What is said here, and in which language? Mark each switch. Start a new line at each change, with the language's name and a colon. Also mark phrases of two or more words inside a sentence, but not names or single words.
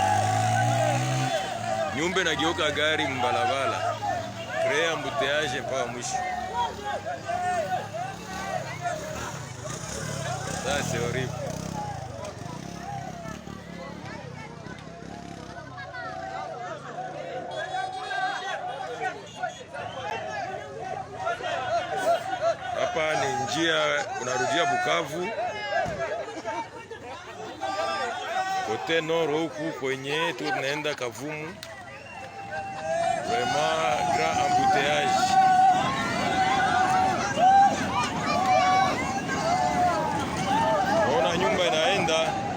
Swahili: Nyumba nageuka gari mbalabala. Crea embouteillage mpaka mwisho.
French: Ça c'est horrible.
Swahili: Hapa ni njia unarudia Bukavu. Kote nord huku kwenye tunaenda Kavumu.
French: Vraiment grand embouteillage.
Swahili: Ona nyumba inaenda.